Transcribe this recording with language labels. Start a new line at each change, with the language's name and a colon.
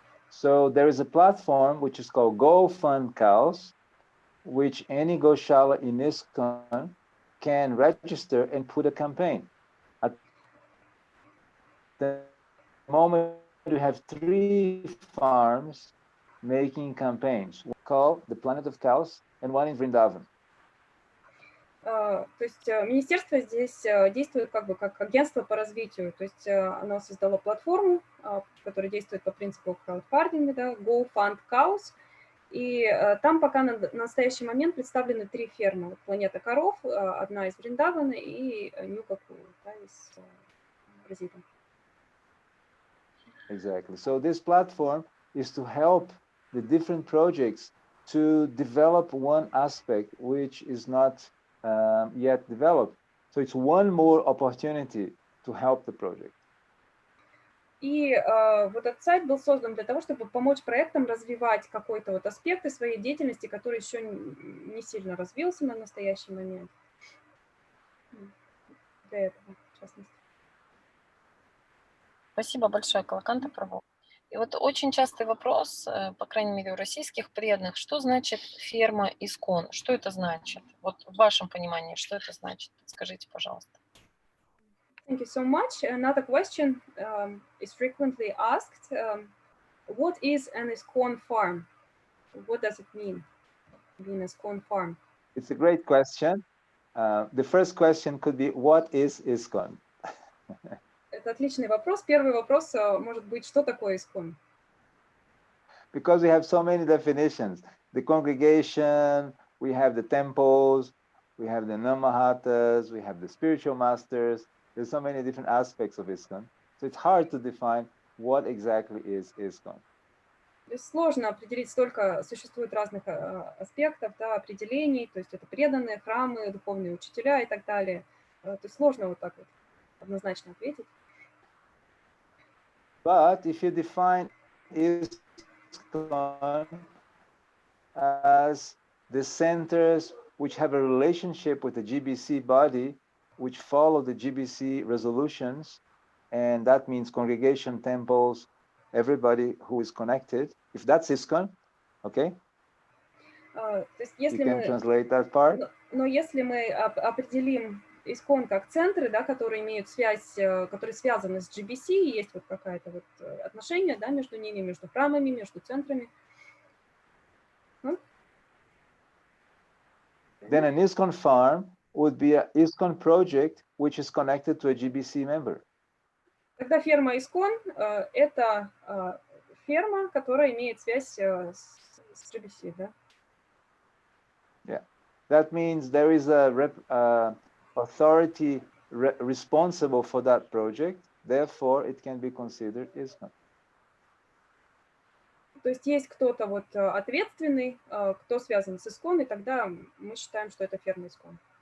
English: So there is a platform which is called Go Fund Cows, which any Goshala in ИСККОN can register and put a campaign. At the moment, we have 3 farms making campaigns, one called the Planet of Cows and one in Vrindavan.
Russian: То есть министерство здесь действует как бы как агентство по развитию, то есть оно создало платформу, которая действует по принципу краудфандинга, да, Go Fund Cows, и там пока на настоящий момент представлены 3 фермы. Вот Планета коров, одна из Вриндавана и Нюкаку, да, из Бразилии.
English: Exactly. So this platform is to help the different projects to develop one aspect which is not yet developed. So it's one more opportunity to help the project.
Russian: И вот этот сайт был создан для того, чтобы помочь проектам развивать какой-то вот аспект своей деятельности, который еще не сильно развился на настоящий момент. Для этого, в частности. Спасибо большое, Калаканты прабху. И вот очень частый вопрос, по крайней мере, у российских преданных, что значит ферма ИСККОН? Что это значит? Вот в вашем понимании, что это значит? Подскажите, пожалуйста.
English: Thank you so much. Another question is frequently asked. What is an ИСККОН farm? What does it mean, being an ИСККОN farm? It's a great question. The first question could be, what is ИСККОN?
Russian: Это отличный вопрос. Первый вопрос может быть, что такое ИСККОН?
English: Because we have so many definitions. The congregation, we have the temples, we have the Namahatas, we have the spiritual masters. There's so many different aspects of ИСККОN. So it's hard to define what exactly is ИСККОN.
Russian: То есть сложно определить, столько существует разных аспектов, да, определений, то есть это преданные, храмы, духовные учителя и так далее. То есть сложно вот так вот однозначно ответить.
English: But if you define ИСККОН as the centers which have a relationship with the GBC body, which follow the GBC resolutions, and that means congregation, temples, everybody who is connected. If that's ИСККОН, okay?
Russian: То есть если
English: you can translate that part.
Russian: Но если мы определим ИСККОН как центры, да, которые имеют связь, которые связаны с GBC, и есть вот какое-то вот отношение, да, между ними, между храмами, между центрами.
English: Then an ИСККОN farm would be an ИСККОN project which is connected to a GBC member.
Russian: Тогда ферма ИСККОН – это ферма, которая имеет связь с GBC, да?
English: Yeah, that means there is a authority responsible for that project. Therefore, it can be considered ИСККОN.
Russian: То есть есть кто-то вот ответственный, кто связан с ИСККОН, и тогда мы считаем, что это ферма ИСККОн.